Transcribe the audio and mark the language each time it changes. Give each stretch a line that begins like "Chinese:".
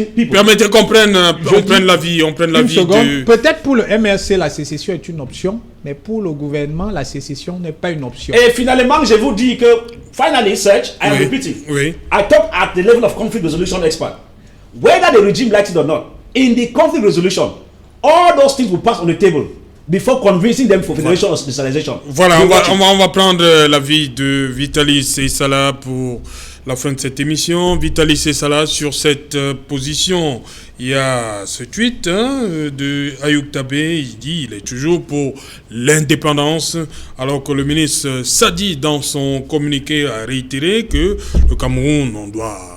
French: permettez qu'on prenne l'avis de... Peut-être pour le MRC, la sécession est une option, mais pour le gouvernement, la sécession n'est pas une option. Et finalement, je vous dis que,
English: finally, Serge, I am repeating. I talk at the level of conflict resolution expert. Whether the regime likes it or not, in the conflict resolution, all those things will pass on the table before convincing them for federation or decentralization.
French: Voilà, on va prendre l'avis de Vitalis Seyssala pour la fin de cette émission. Vitalis Seyssala sur cette position. Il y a ce tweet de Ayoub Tabé, il dit il est toujours pour l'indépendance, alors que le ministre Sadi, dans son communiqué, a réitéré que le Cameroun, on doit